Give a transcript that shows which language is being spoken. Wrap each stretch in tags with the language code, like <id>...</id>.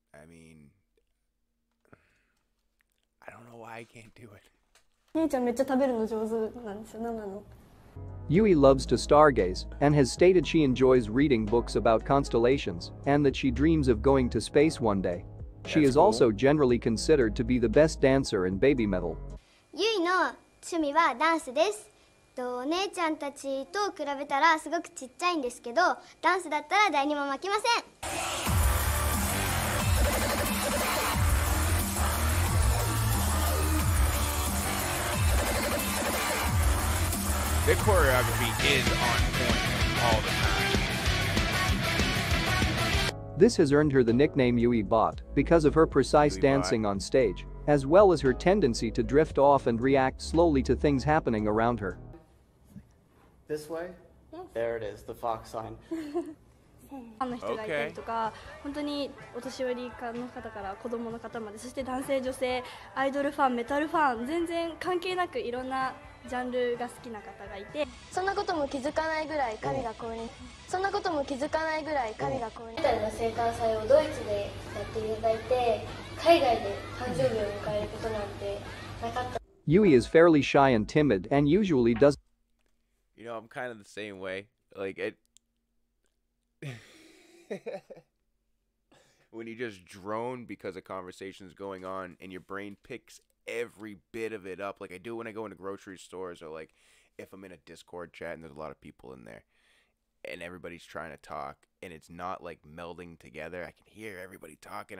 <en>I mean, I don't know why I can't do it. Yui loves to stargaze and has stated she enjoys reading books about constellations and that she dreams of going to space one day. She is also generally considered to be the best dancer in Babymetal.</en> <ja>ゆいの趣味はダンスです。お姉ちゃんたちと比べたらすごくちっちゃいんですけど、ダンスだったら誰にも負けません。</ja> <en>The choreography is on point all the time. This has earned her the nickname Yui Bot because of her precise dancing on stage, as well as her tendency to drift off and react slowly to things happening around her. This way? Yes. There it is, the fox sign.</en> <ja>ファンの人がいたりとか、本当にお年寄りの方から子供の方まで、そして男性女性アイドルファンメタルファン全然関係なくいろんなジャンルが好きな方がいて、そんなことも気づかないぐらい神が降臨、そんなことも気づかないぐらい神が降臨。メタルの生誕祭をドイツでやっていただいて、海外で誕生日を迎えることなんてなかった。</ja> <en>Yui is fairly shy and timid and usually does. You know, I'm kind of the same way. Like it. When you just drone because a conversation's going on and your brain picks every bit of it up, like I do when I go into grocery stores, or like if I'm in a Discord chat and there's a lot of people in there and everybody's trying to talk and it's not like melding together. I can hear everybody talking.</en>